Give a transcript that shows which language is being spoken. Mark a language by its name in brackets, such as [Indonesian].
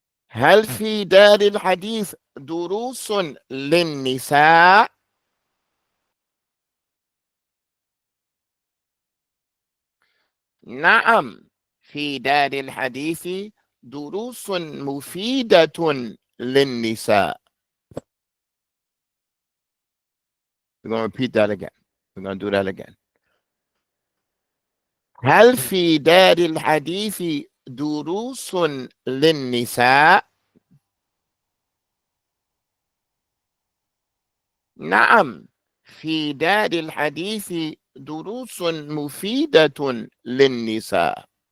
[Arabic] هل في دار الحديث دروس للنساء؟ نعم، في دار الحديث دروس مفيدة للنساء. [English] We're going to repeat that again. We're going to do that again. [Arabic] هل في دار الحديث دروس للنساء؟ نعم، في دار الحديث دروس مفيدة للنساء.